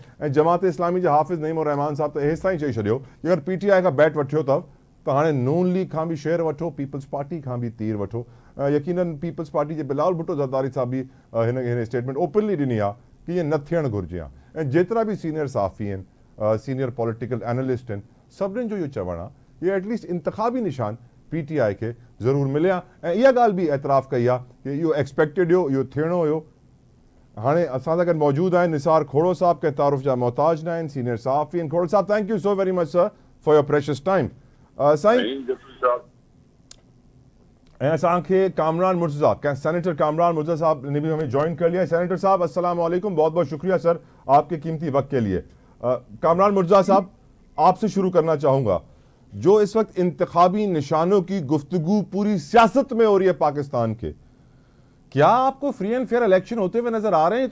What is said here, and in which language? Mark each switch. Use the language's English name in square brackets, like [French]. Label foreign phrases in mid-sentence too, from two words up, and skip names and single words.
[Sindhi] ऐं जमात इस्लामी जे हाफ़िज़ नईम रहमान साहब त हेसि ताईं चई छॾियो कि अगरि PTI खां बैट वठियो अथव त हाणे नून लीग खां बि शेयर वठो, पीपल्स पार्टी खां बि तीर वठो। यकीनन पीपल्स पार्टी जे बिलावल भुट्टो ज़रदारी साहब बि हिन [English] statement openly [Sindhi] ॾिनी आहे कि ईअं न थियणु घुरिजे आहे। ऐं जेतिरा बि सीनियर सहाफ़ी आहिनि, [English] senior political analyst [Sindhi] आहिनि, सभिनीनि जो इहो चवणु आहे कि एटलीस्ट इंतखाबी निशान PTI खे ज़रूरु मिले हा। ऐं इहा ॻाल्हि बि एतराफ़ कई आहे कि इहो एक्सपेक्टेड हुयो, इहो थियणो हुयो। हाणे असां सां गॾु मौजूदु आहिनि निसार खोड़ो साहब, कंहिं तारुफ़ जा मोहताज न आहिनि, सीनियर सहाफ़ी आहिनि। खोड़ो साहब, [English] thank you so very much sir for your precious time. [Sindhi] साईं, ऐं असांखे [Urdu] کامران مرتضیٰ، سینیٹر کامران مرتضیٰ صاحب نے بھی ہمیں جوائن کر لیا ہے. سینیٹر صاحب السلام علیکم، بہت بہت شکریہ سر آپ کے قیمتی وقت کے لیے. کامران مرتضیٰ صاحب، آپ سے شروع کرنا چاہوں گا. جو اس وقت انتخابی نشانوں کی گفتگو پوری سیاست میں ہو رہی ہے پاکستان کے، کیا آپ کو [English] free and fair election [Urdu] ہوتے ہوئے نظر آ رہے ہیں?